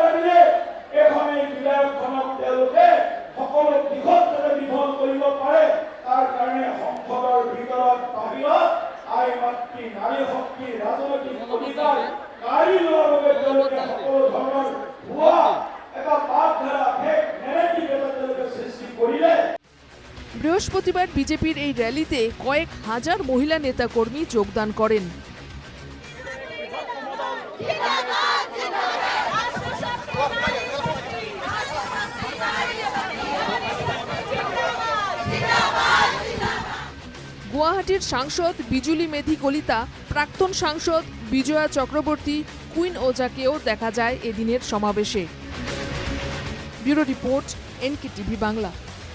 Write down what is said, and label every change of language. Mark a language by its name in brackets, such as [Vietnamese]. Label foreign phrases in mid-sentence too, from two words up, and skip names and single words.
[Assamese] দিলে, এখন এই বিধায়কখনক তেওঁলোকে সকলো দিশত যাতে বিফল কৰিব পাৰে, তাৰ কাৰণে সংসদৰ ভিতৰত বাহিৰত আই মাতৃ নাৰী শক্তি ৰাজনৈতিক অধিকাৰ কাঢ়ি লোৱাৰ বাবে তেওঁলোকে সকলো ধৰণৰ ভুৱা এটা বাটধাৰা [English] fake narrative [Assamese] এটা তেওঁলোকে সৃষ্টি কৰিলে। [Bangla] বৃহস্পতিবার বিজেপির এই র্যালিতে কয়েক হাজার মহিলা নেতাকর্মী যোগদান করেন। গুয়াহাটির সাংসদ বিজুলি মেধি কলিতা, প্রাক্তন সাংসদ বিজয়া চক্রবর্তী, কুইন ওজাকেও দেখা যায় এদিনের সমাবেশে। ব্যুরো রিপোর্ট, NKTV বাংলা।